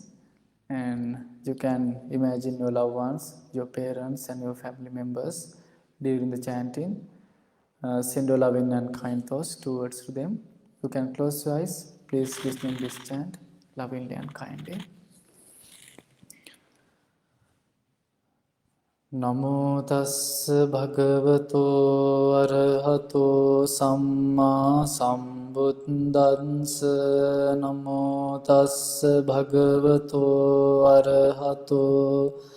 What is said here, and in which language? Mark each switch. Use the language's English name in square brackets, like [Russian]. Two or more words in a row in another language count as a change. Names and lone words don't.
[English] And you can imagine your loved ones, your parents and your family members during the chanting. Send your loving and kind thoughts towards them. You can close your eyes. Please listen to this chant lovingly and kindly. [Pali] නමෝ තස්ස භගවතෝ අරහතෝ සම්මා සම්බුද්දස්ස නමෝ තස්ස භගවතෝ අරහතෝ